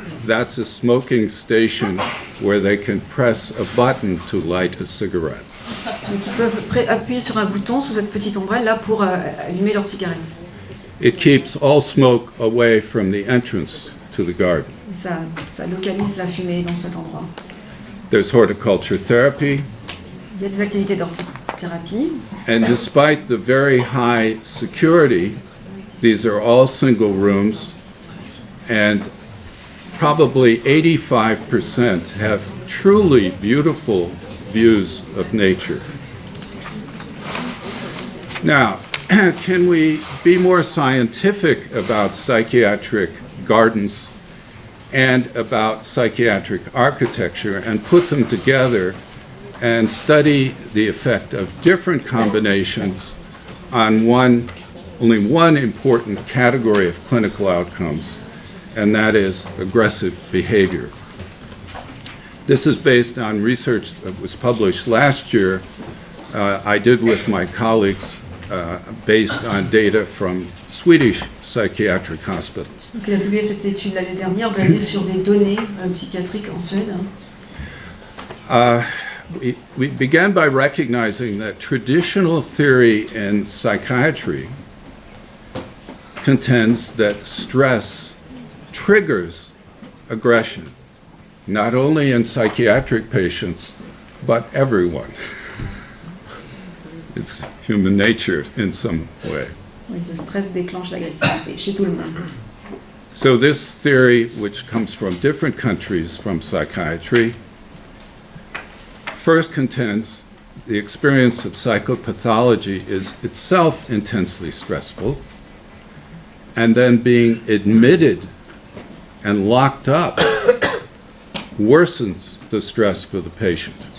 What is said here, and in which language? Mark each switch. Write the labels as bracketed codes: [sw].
[en] That's a smoking station where they can press a button to light a cigarette. [fr] Donc ils peuvent appuyer sur un bouton sous cette petite ombrelle là pour allumer leur cigarette. [en] It keeps all smoke away from the entrance to the garden. [fr] Et ça localise la fumée dans cet endroit. [en] There's horticulture therapy, [fr] Il y a des activités d'hortithérapie. [en] and despite the very high security, these are all single rooms, and probably 85% have truly beautiful views of nature. Now, can we be more scientific about psychiatric gardens and about psychiatric architecture and put them together and study the effect of different combinations on only one important category of clinical outcomes, and that is aggressive behavior. This is based on research that was published last year. I did with my colleagues based on data from Swedish psychiatric hospitals. [fr] Donc il a publié cette étude l'année dernière basée sur des données psychiatriques en Suède. [en] We began by recognizing that traditional theory in psychiatry contends that stress triggers aggression, not only in psychiatric patients, but everyone. It's human nature in some way. [fr] Oui, le stress déclenche l'agressivité chez tout le monde. [en] So this theory, which comes from different countries from psychiatry, first contends the experience of psychopathology is itself intensely stressful, and then being admitted and locked up worsens the stress for the patient.